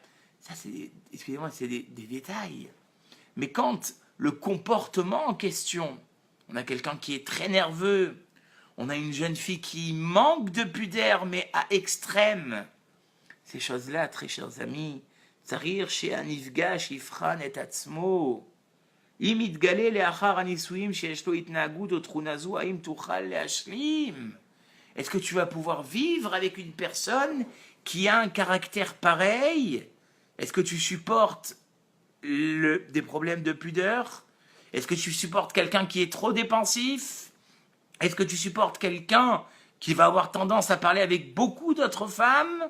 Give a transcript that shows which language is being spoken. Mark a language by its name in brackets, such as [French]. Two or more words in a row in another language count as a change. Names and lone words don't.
[French] Ça, excusez-moi, c'est des détails. Mais quand le comportement en question, on a quelqu'un qui est très nerveux, on a une jeune fille qui manque de pudeur, mais à extrême, ces choses-là, très chers amis, [Hebrew] צריך שהנפגש יבחן את עצמו. אם יתגלה לאחר הנישואים שיש לו התנהגות או תכונה זו, האם תוכל להשלים? [French] Est-ce que tu vas pouvoir vivre avec une personne qui a un caractère pareil? Est-ce que tu supportes des problèmes de pudeur? Est-ce que tu supportes quelqu'un qui est trop dépensif? Est-ce que tu supportes quelqu'un qui va avoir tendance à parler avec beaucoup d'autres femmes?